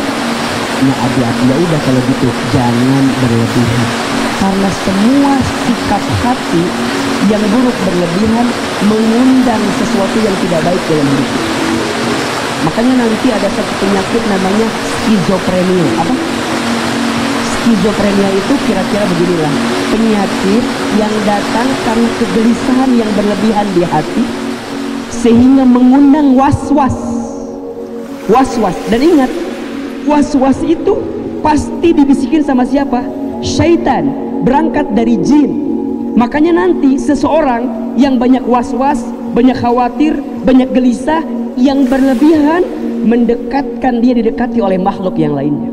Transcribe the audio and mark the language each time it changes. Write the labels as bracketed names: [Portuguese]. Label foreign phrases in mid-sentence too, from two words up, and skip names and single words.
[Indonesian] Nah hati-hati, ya udah kalau gitu jangan berlebihan, karena semua sikap hati yang buruk berlebihan mengundang sesuatu yang tidak baik dalam hidup. Makanya nanti ada satu penyakit namanya skizofrenia. Apa? Skizofrenia itu kira-kira beginilah, penyakit yang datang karena kegelisahan yang berlebihan di hati sehingga mengundang was-was. Was-was. Dan ingat, was-was itu pasti dibisikin sama siapa? Syaitan, berangkat dari jin. Makanya nanti seseorang yang banyak was-was, banyak khawatir, banyak gelisah, yang berlebihan mendekatkan dia didekati oleh makhluk yang lainnya.